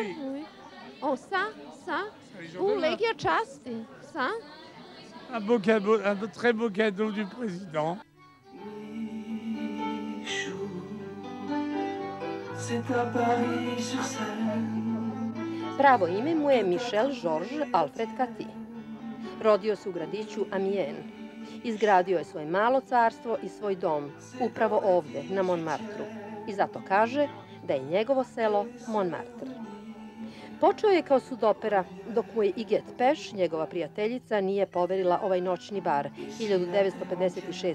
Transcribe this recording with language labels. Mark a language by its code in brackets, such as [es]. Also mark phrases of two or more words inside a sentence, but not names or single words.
[fr] Oui. Oh, ça, La Légion u d'honneur. [sr] Legija časti, ça. [fr] Un beau cadeau, un très beau cadeau du président. Michou, c'est à Paris sur Seine. [sr] Pravo ime mu je Michel Georges Alfred Cathy. Rodio se u gradiću Amiens. Izgradio je svoje malo carstvo i svoj dom, upravo ovde, na Montmartru. I zato kaže da je njegovo selo Montmartre. Počeo je kao sudopera, dok mu je Iget Peš, njegova prijateljica, nije poverila ovaj noćni bar 1956.